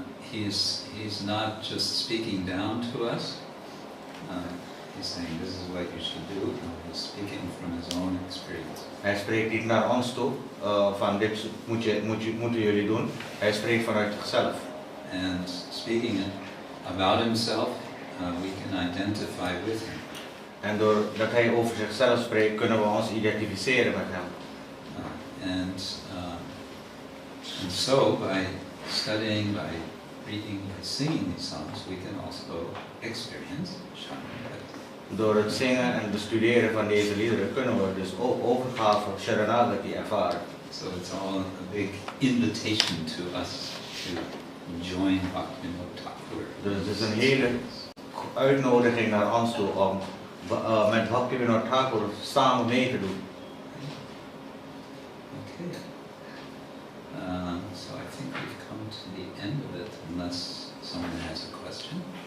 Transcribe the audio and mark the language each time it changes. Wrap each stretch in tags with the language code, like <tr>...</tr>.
<en>He's not just speaking down to us. He's saying this is what you should do. He's speaking from his own experience.</en> <nl>Hij spreekt niet naar ons toe, van dit moeten jullie doen. Hij spreekt vanuit zichzelf.</nl> <en>And speaking about himself, we can identify with him.</en> <nl>En doordat hij over zichzelf spreekt, kunnen we ons identificeren met hem.</nl> <en>And so by studying, by reading, by singing these songs, we can also experience Saranagati.</en> <nl>Door het zingen en bestuderen van deze liederen kunnen we dus ook overgave Saranagati ervaren.</nl> <en>So it's all a big invitation to us to join Bhaktivinoda Thakur.</en> <nl>Dus het is een hele uitnodiging naar ons toe om met Bhaktivinoda Thakur samen mee te doen.</nl> <en>Okay. So I think we've come to the end of it, unless someone has a question.</en>